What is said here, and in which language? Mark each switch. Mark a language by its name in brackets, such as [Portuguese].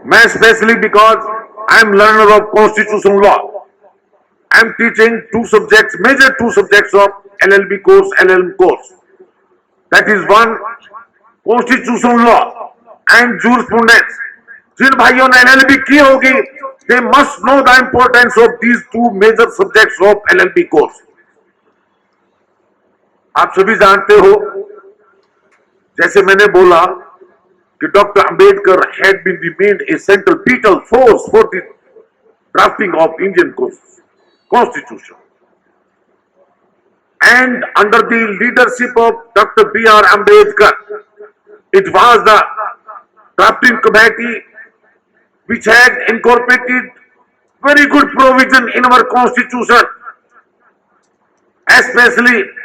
[Hindi] मैं [English] Specially because I am learner of constitution law, I am teaching major two subjects of LLB course, LLM course. That is one, constitutional law and jurisprudence. [Hindi] जिन भाइयों ने LLB की होगी, [English] they must know the importance of these two major subjects of LLB course. [Hindi] आप सभी जानते हो, जैसे मैंने बोला कि doctor Ambedkar [English] had been made a centripetal force for the drafting of Indian Constitution. And under the leadership of Dr. B.R. Ambedkar, it was the drafting committee which had incorporated very good provision in our constitution, especially